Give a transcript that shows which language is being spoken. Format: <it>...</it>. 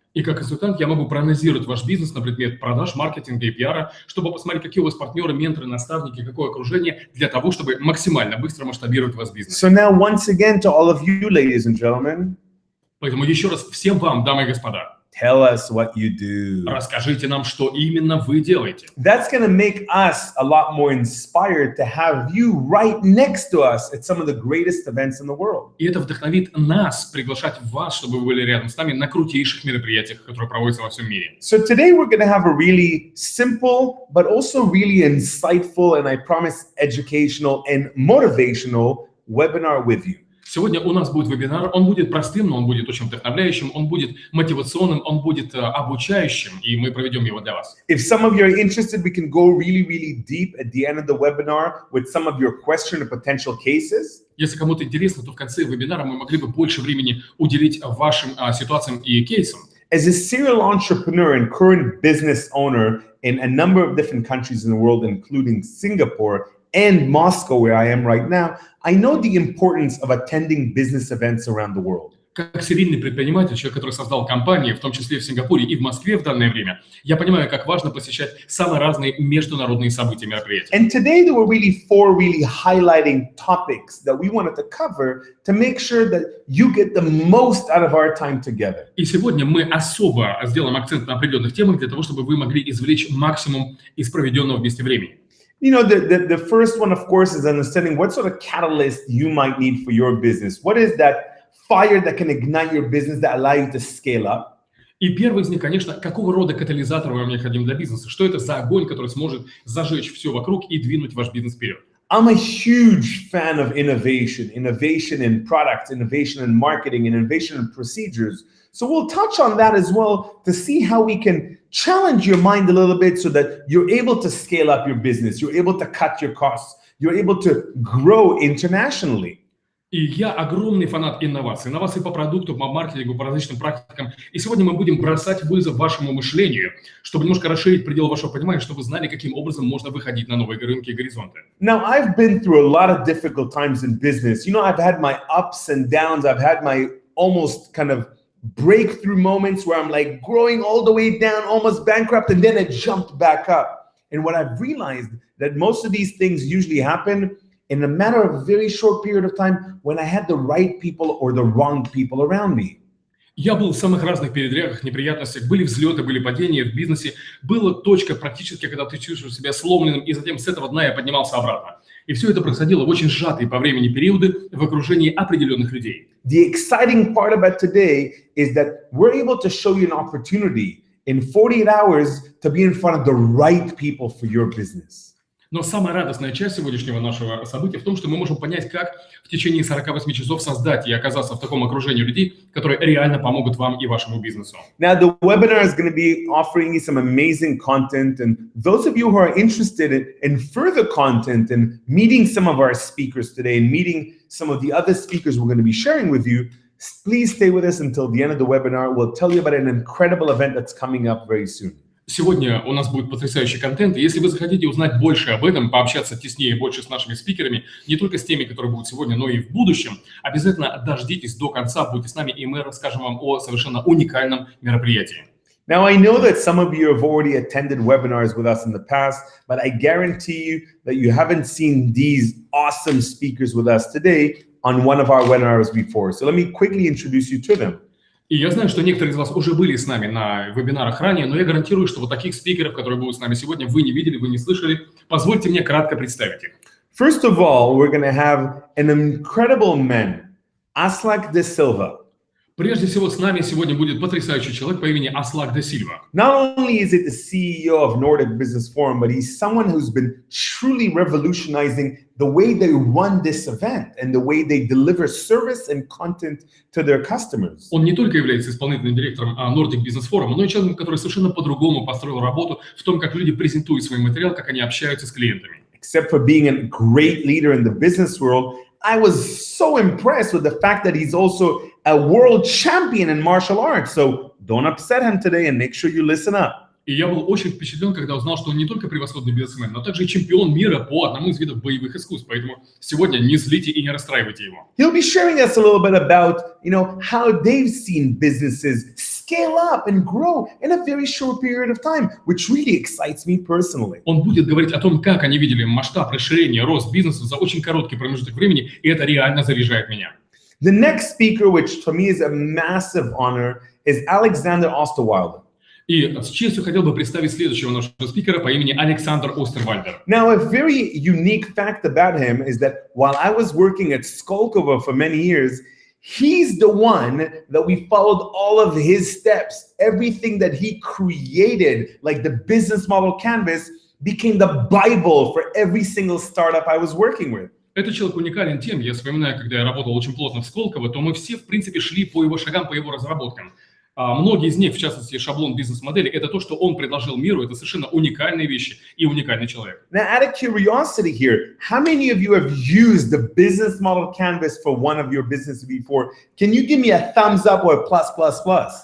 <ru>И как консультант я могу проанализировать ваш бизнес на предмет продаж, маркетинга и пиара, чтобы посмотреть, какие у вас партнеры, менторы, наставники, какое окружение, для того, чтобы максимально быстро масштабировать ваш бизнес.</ru> <en>So now, once again, to all of you, ladies and gentlemen,</en> <ru>Поэтому еще раз всем вам, дамы и господа,</ru> <en>tell us what you do.</en> <ru>расскажите нам, что именно вы делаете.</ru> <en>That's going to make us a lot more inspired to have you right next to us at some of the greatest events in the world.</en> <ru>И это вдохновит нас приглашать вас, чтобы вы были рядом с нами на крутейших мероприятиях, которые проводятся во всем мире.</ru> <en>So today we're going to have a really simple, but also really insightful, and I promise educational and motivational webinar with you.</en> <ru>Сегодня у нас будет вебинар, он будет простым, но он будет очень вдохновляющим, он будет мотивационным, он будет обучающим, и мы проведем его для вас.</ru> <en>If some of you are interested, we can go really, really deep at the end of the webinar with some of your question and potential cases.</en> <ru>Если кому-то интересно, то в конце вебинара мы могли бы больше времени уделить вашим ситуациям и кейсам.</ru> <en>As a serial entrepreneur and current business owner in a number of different countries in the world, including Singapore and Moscow, where I am right now, I know the importance of attending business events around the world.</en> <ru>Как серийный предприниматель, человек, который создал компании, в том числе в Сингапуре и в Москве в данное время, я понимаю, как важно посещать самые разные международные события, мероприятия.</ru> <en>And today there were really four really highlighting topics that we wanted to cover to make sure that you get the most out of our time together.</en> <ru>И сегодня мы особо сделаем акцент на определенных темах для того, чтобы вы могли извлечь максимум из проведенного вместе времени.</ru> <en>You know, the first one, of course, is understanding what sort of catalyst you might need for your business. What is that fire that can ignite your business that allow you to scale up?</en> <ru>И первый из них, конечно, какого рода катализатор вам необходим для бизнеса? Что это за огонь, который сможет зажечь все вокруг и двинуть ваш бизнес вперед?</ru> <en>I'm a huge fan of innovation in products, innovation in marketing, and innovation in procedures. So we'll touch on that as well to see how we can challenge your mind a little bit so that you're able to scale up your business, you're able to cut your costs, you're able to grow internationally.</en> <ru>И я огромный фанат инноваций. Инноваций по продукту, по маркетингу, по различным практикам. И сегодня мы будем бросать вызов вашему мышлению, чтобы немножко расширить пределы вашего понимания, чтобы вы знали, каким образом можно выходить на новые рынки и горизонты.</ru> <en>Now, I've been through a lot of difficult times in business. You know, I've had my ups and downs. I've had my almost kind of breakthrough moments where I'm like growing all the way down, almost bankrupt, and then it jumped back up. And what I've realized that most of these things usually happen in a matter of a very short period of time when I had the right people or the wrong people around me.</en> <ru>Я был в самых разных передрягах, неприятностях, были взлеты, были падения в бизнесе. Была точка практически, когда ты чувствуешь себя сломленным, и затем с этого дна я поднимался обратно. И все это происходило в очень сжатые по времени периоды в окружении определенных людей.</ru> <en>The exciting part about today is that we're able to show you an opportunity in 48 hours to be in front of the right people for your business.</en> <ru>Но самая радостная часть сегодняшнего нашего события в том, что мы можем понять, как в течение 48 часов создать и оказаться в таком окружении людей, которые реально помогут вам и вашему бизнесу.</ru> <en>Now, the webinar is going to be offering you some amazing content. And those of you who are interested in further content and meeting some of our speakers today and meeting some of the other speakers we're going to be sharing with you, please stay with us until the end of the webinar. We'll tell you about an incredible event that's coming up very soon.</en> <ru>Сегодня у нас будет потрясающий контент, и если вы захотите узнать больше об этом, пообщаться теснее и больше с нашими спикерами, не только с теми, которые будут сегодня, но и в будущем, обязательно дождитесь до конца, будьте с нами, и мы расскажем вам о совершенно уникальном мероприятии.</ru> <en>Now, I know that some of you have already attended webinars with us in the past, but I guarantee you that you haven't seen these awesome speakers with us today on one of our webinars before. So let me quickly introduce you to them.</en> <ru>И я знаю, что некоторые из вас уже были с нами на вебинарах ранее, но я гарантирую, что вот таких спикеров, которые будут с нами сегодня, вы не видели, вы не слышали. Позвольте мне кратко представить их.</ru> <en>First of all, we're going to have an incredible man, Aslak de Silva.</en> <ru>Прежде всего, с нами сегодня будет потрясающий человек по имени Аслак де Сильва.</ru> <en>Not only is it the CEO of Nordic Business Forum, but he's someone who's been truly revolutionizing the way they run this event and the way they deliver service and content to their customers.</en> <ru>Он не только является исполнительным директором Nordic Business Forum, но и человеком, который совершенно по-другому построил работу в том, как люди презентуют свой материал, как они общаются с клиентами.</ru> <en>Except for being a great leader in the business world, I was so impressed with the fact that he's also a world champion in martial arts. So don't upset him today and make sure you listen up.</en> <ru>И я был очень впечатлен, когда узнал, что он не только превосходный бизнесмен, но также чемпион мира по одному из видов боевых искусств. Поэтому сегодня не злите и не расстраивайте его.</ru> <en>He'll be sharing us a little bit about, how they've seen businesses scale up and grow in a very short period of time, which really excites me personally.</en> <ru>Он будет говорить о том, как они видели масштаб расширения, рост бизнеса за очень короткий промежуток времени, и это реально заряжает меня.</ru> <en>The next speaker, which for me is a massive honor, is Alexander Osterwilder.</en> <ru>И с честью хотел бы представить следующего нашего спикера по имени Александр Остервальдер.</ru> <en>Now, a very unique fact about him is that while I was working at Skolkovo for many years, he's the one that we followed all of his steps. Everything that he created, like the business model canvas, became the Bible for every single startup I was working with.</en> <ru>Этот человек уникален тем, я вспоминаю, когда я работал очень плотно в Сколково, то мы все, в принципе, шли по его шагам, по его разработкам. Многие из них, в частности, шаблон бизнес-модели, это то, что он предложил миру, это совершенно уникальные вещи и уникальный человек.</ru> <en>Now, out of curiosity here, how many of you have used the business model canvas for one of your businesses before? Can you give me a thumbs up or a plus, plus, plus?</en>